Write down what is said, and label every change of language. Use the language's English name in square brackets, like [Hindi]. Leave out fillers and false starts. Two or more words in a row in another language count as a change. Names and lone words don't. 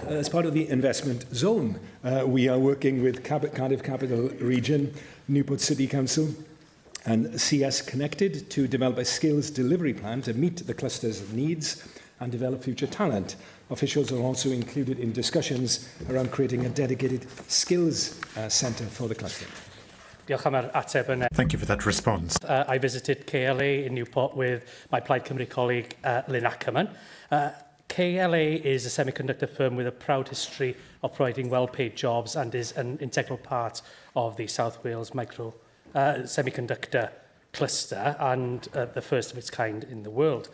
[English] As part of the investment zone, we are working with Cardiff Capital Region, Newport City Council and CS Connected to develop a skills delivery plan to meet the cluster's needs and develop future talent. Officials are also included in discussions around creating a dedicated skills centre for the cluster. [Welsh] Diolch am yr ateb yna. [English] Thank you for that response. I visited KLA in Newport with my Plaid Cymru colleague Lynn Ackerman. KLA is a semiconductor firm with a proud history of providing well-paid jobs and is an integral part of the South Wales semiconductor cluster and the first of its kind in the world.